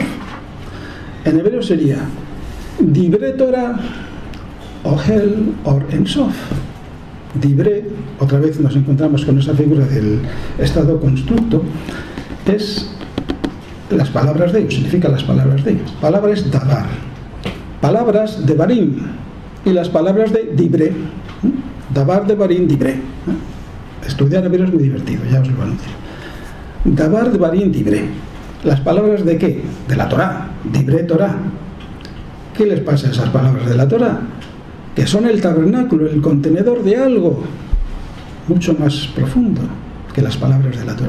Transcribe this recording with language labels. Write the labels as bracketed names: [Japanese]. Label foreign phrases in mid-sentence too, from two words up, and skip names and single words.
[Spanish] En hebreo sería [Hebrew] דברי תורה, אוהל, אור אין סוף. [Spanish] Dibre, otra vez nos encontramos con esa figura del estado constructo. es las palabras de ellos, significa las palabras de ellos. Palabra es davar, palabras de barim, y las palabras de dibre, [Hebrew] דבר דברים דברי. [Spanish] Estudiar hebreo es muy divertido, ya os lo anuncio. [Hebrew] דבר דברים דברי. [Spanish] ¿Las palabras de qué? De la Torá, [Hebrew] דברי תורה. [Spanish] ¿Qué les pasa a esas palabras de la Torá? Que son el tabernáculo, el contenedor de algo mucho más profundo que las palabras de la Torá.